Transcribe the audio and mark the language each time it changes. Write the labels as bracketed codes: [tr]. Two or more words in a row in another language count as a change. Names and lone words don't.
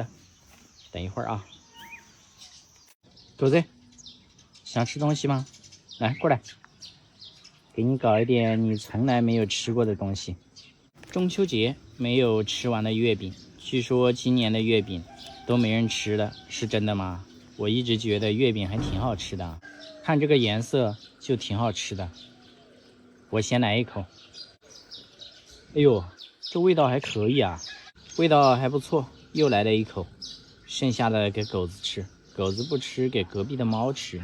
[zh] 等一會兒啊。狗子，想吃東西嗎？來，過來，給你搞一點你從來沒有吃過的東西。中秋節沒有吃完的月餅，據說今年的月餅都沒人吃了，是真的嗎？我一直覺得月餅還挺好吃的，看這個顏色就挺好吃的。我先來一口。哎呦，這味道還可以啊，味道還不錯。又來了一口，剩下的給狗子吃，狗子不吃給隔壁的貓吃。